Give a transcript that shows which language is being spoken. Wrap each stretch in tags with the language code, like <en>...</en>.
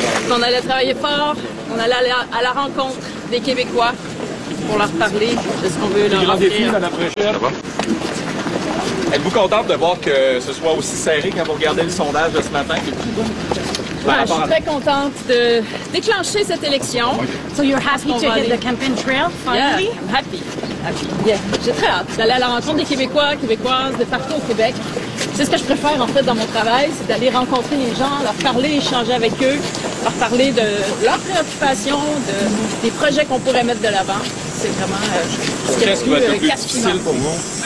<fr>On allait travailler fort, on allait aller à la rencontre des Québécois pour leur parler de ce qu'on veut leur offrir. Êtes-vous contente de voir que ce soit aussi serré quand vous regardez le sondage de ce matin? Ouais, je suis très contente de déclencher cette élection.</fr> <en>So you're happy to hit the campaign trail finally? Yeah, I'm happy. Happy. Yeah.</en> <fr>J'ai très hâte d'aller à la rencontre des Québécois, Québécoises, de partout au Québec. C'est ce que je préfère en fait dans mon travail, c'est d'aller rencontrer les gens, leur parler, échanger avec eux, leur parler de leurs préoccupations, de, des projets qu'on pourrait mettre de l'avant. C'est vraiment ce qui est le plus difficile pour vous.</fr>